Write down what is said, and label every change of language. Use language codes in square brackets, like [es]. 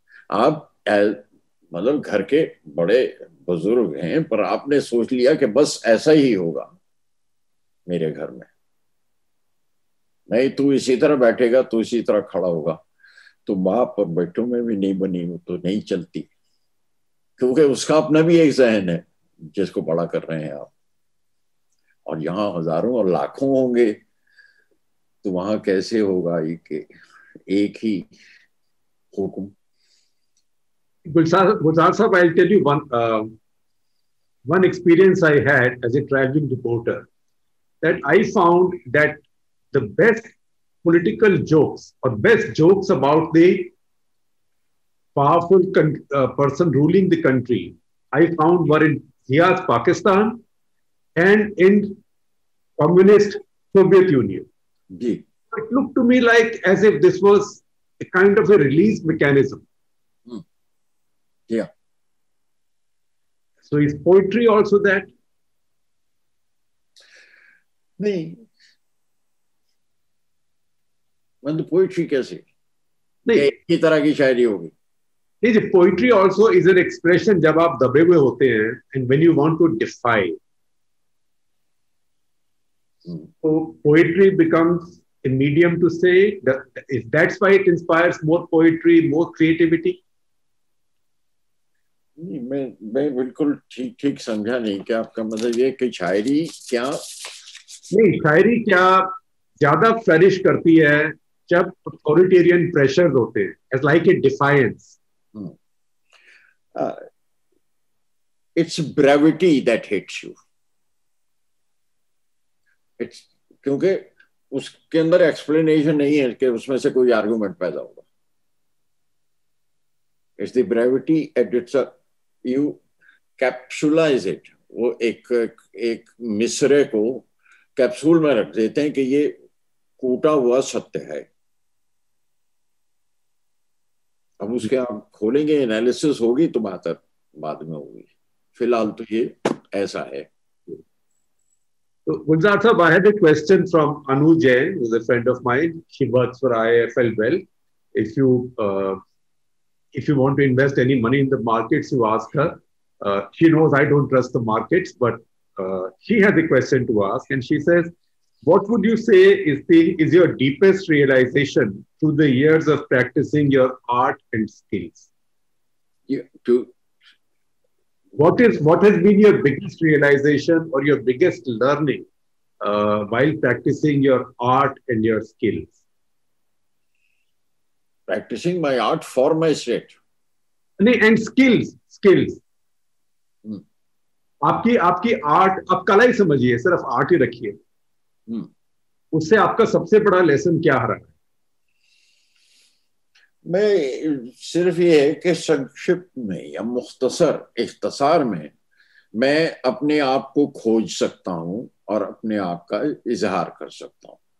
[hi] आप मतलब घर के बड़े बुजुर्ग हैं, पर आपने सोच लिया कि बस ऐसा ही होगा मेरे घर में, नहीं तू इसी तरह बैठेगा, तू इसी तरह खड़ा होगा, तो बाप और बेटों में भी नहीं बनी, वो तो नहीं चलती, क्योंकि उसका अपना भी एक जहन है जिसको बड़ा कर रहे हैं आप. और यहाँ हजारों और लाखों होंगे, तो वहां कैसे होगा एक ही हुक्म. [en] Gulzar Sahab, I'll tell you one experience I had as a traveling reporter, that I found that the best political jokes or best jokes about the powerful person ruling the country, I found were in Zia's Pakistan and in communist Soviet Union. [hi] Ji. [en] It looked to me like as if this was a kind of a release mechanism. Yeah. So is poetry also that? [hi] नहीं, मतलब poetry कैसे, नहीं, एक ही तरह की शायरी होगी. [en] नहीं, poetry also is an expression [hi] जब आप दबे हुए होते हैं [en] And when you want to defy, so poetry becomes a medium to say that. That's why it inspires more poetry, more creativity. [hi] मैं बिल्कुल ठीक समझा नहीं कि आपका मतलब ये कि शायरी क्या, नहीं, शायरी क्या ज्यादा फ्लरिश करती है जब अथॉरिटेरियन प्रेशर्स होते हैं, [en] as like a defiance. It's brevity that hits you. [hi] It's क्योंकि उसके अंदर एक्सप्लेनेशन नहीं है कि उसमें से कोई आर्गुमेंट पैदा होगा. [en] It's the brevity and it's a you capsulize it. [hi] वो एक मिसरे को कैप्सूल में रख देते हैं कि ये कूटा हुआ सत्य है. अब उसके आप खोलेंगे, एनालिसिस होगी तो बात बाद में होगी, फिलहाल तो ये ऐसा है. [en] So, Gulzar Sahab, I had a question from Anu Jain, who's a friend of mine. She works for IIFL Well. If you want to invest any money in the markets, you ask her. She knows I don't trust the markets, but she has a question to ask, and she says, what would you say is your deepest realization through the years of practicing your art and skills? What has been your biggest realization or your biggest learning while practicing your art and your skills? Practicing my art for my state. And skills. [hi] आपकी art, आप कला ही समझिए, सिर्फ art ही रखिए, उससे आपका सबसे बड़ा लेसन क्या रहा है? मैं सिर्फ ये है कि संक्षिप्त में या इख्तसार में मैं अपने आप को खोज सकता हूं और अपने आप का इजहार कर सकता हूं.